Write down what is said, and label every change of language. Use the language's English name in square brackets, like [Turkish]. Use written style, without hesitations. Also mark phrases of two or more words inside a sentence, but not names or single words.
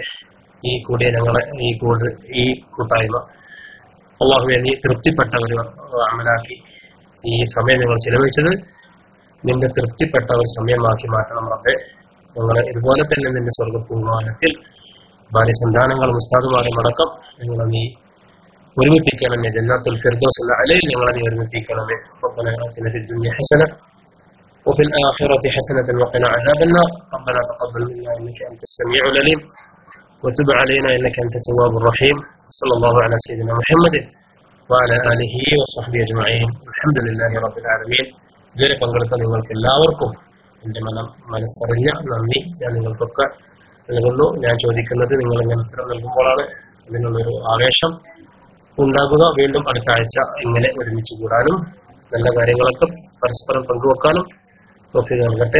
[Malayalam] ഈ കൂട്ടായ്മ അള്ളാഹുവെ നീ തൃപ്തിപ്പെട്ട ഒരു അമലാക്കി ഈ സമയം നിങ്ങൾ ചിലവഴിച്ചത് നിന്റെ തൃപ്തിപ്പെട്ട ഒരു സമയമാക്കി മാറ്റണം റബ്ബേ. ഞങ്ങളെ ഇതുപോലെ തന്നെ നിന്റെ സ്വർഗ്ഗപൂർവ്വത്തിൽ ഭാര്യ സന്താനങ്ങളും ഉസ്താദുമാരും അടക്കം ഞങ്ങളെ നീ ഒരുമിപ്പിക്കണമേ. [Arabic] جنات الفردوس الأعلى [Malayalam] ഞങ്ങളെ നീ ഒരുമിപ്പിക്കണമേ. [Arabic] ربنا آتنا في الدنيا حسنة وفي الآخرة حسنة وقنا عذاب النار. ربنا تقبل منا إنك أنت السميع العليم وتب علينا إنك أنت التواب الرحيم. صلى الله على سيدنا محمد وعلى آله وصحبه أجمعين. الحمد لله رب العالمين. [Malayalam] ഇതുവരെ പങ്കെടുത്ത നിങ്ങൾക്ക് എല്ലാവർക്കും എൻ്റെ മനസ്സറിഞ്ഞ നന്ദി ഞാൻ നിങ്ങൾക്കൊക്കെ നൽകുന്നു. ഞാൻ ചോദിക്കുന്നത് നിങ്ങൾ ഇങ്ങനെ ഉത്തരം നൽകുമ്പോഴാണ് അതിനുള്ളൊരു ആവേശം ഉണ്ടാകുക. വീണ്ടും അടുത്ത ആഴ്ച ഇങ്ങനെ ഒരുമിച്ച് കൂടാനും നല്ല കാര്യങ്ങളൊക്കെ പരസ്പരം പങ്കുവെക്കാനും തൗഫീഖ് നൽകട്ടെ.